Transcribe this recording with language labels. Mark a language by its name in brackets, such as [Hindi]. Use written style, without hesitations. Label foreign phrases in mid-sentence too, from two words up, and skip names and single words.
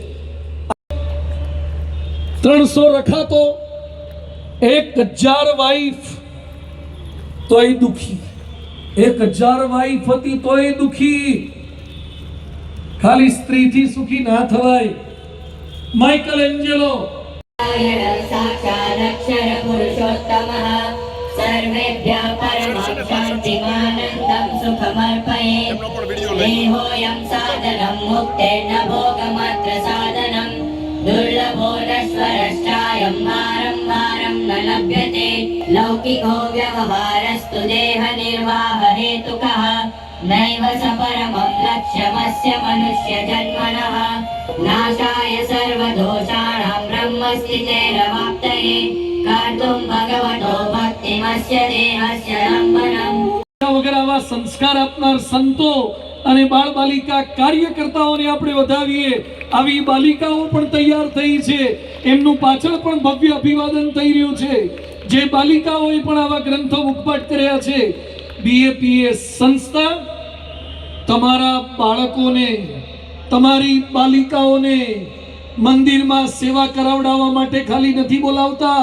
[Gujarati] 300 રખાતો, 1000 વાઈફ તોય દુખી, 1000 વાઈફ હતી તોય દુખી. ખાલી સ્ત્રીથી સુખી ના થવાય. માઇકલ એન્જેલો [Sanskrit] साक्षादक्षर पुरुषोत्तमः सर्वेभ्यः परमं शान्तिमानन्दं सुखमर्पयेत्. देहोऽयं साधनं मुक्तेर्न भोगमात्र साधनं दुर्लभो नश्वरश्चायं वारं वारं न लभ्यते. लौकिको व्यवहारस्तु देहनिर्वाहहेतुकः नैव स परमं लक्ष्यमस्य मनुष्यजन्मनः. नाशाय सर्वदोषाणां ब्रह्मस्थितेरवाप्तये कर्तुं भगवतो भक्तिमस्य देहस्य लम्बनम्. [Gujarati] વગર આવા સંસ્કાર આપનાર સંતો અને બાળ બાલિકા કાર્યકર્તાઓને આપણે વધાવીએ. આવી બાલિકાઓ પણ તૈયાર થઈ છે, એમનું પાછળ પણ ભવ્ય અભિવાદન થઈ રહ્યું છે. જે બાલિકાઓએ પણ આવા ગ્રંથો મુખપાઠ કર્યા છે. BAPS સંસ્થા તમારા બાળકોને, તમારી બાલિકાઓને મંદિરમાં સેવા કરાવડાવવા માટે ખાલી નથી બોલાવતા.